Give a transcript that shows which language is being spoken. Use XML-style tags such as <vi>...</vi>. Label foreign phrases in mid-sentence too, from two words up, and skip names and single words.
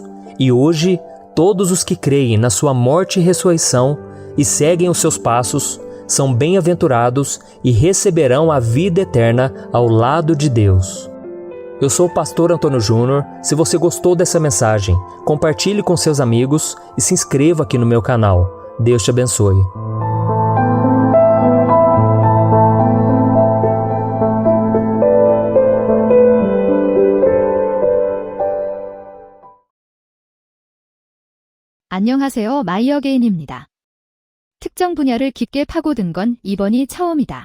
<pt>E hoje, todos os que creem na sua morte e ressurreição e seguem os seus passos são bem-aventurados e receberão a vida eterna ao lado de Deus. Eu sou o pastor Antônio Júnior. Se você gostou dessa mensagem, compartilhe com seus amigos e se inscreva aqui no meu canal. Deus te abençoe.</pt> <ko>안녕하세요. 마이어게인입니다. 특정 분야를 깊게 파고든 건 이번이 처음이다.</ko>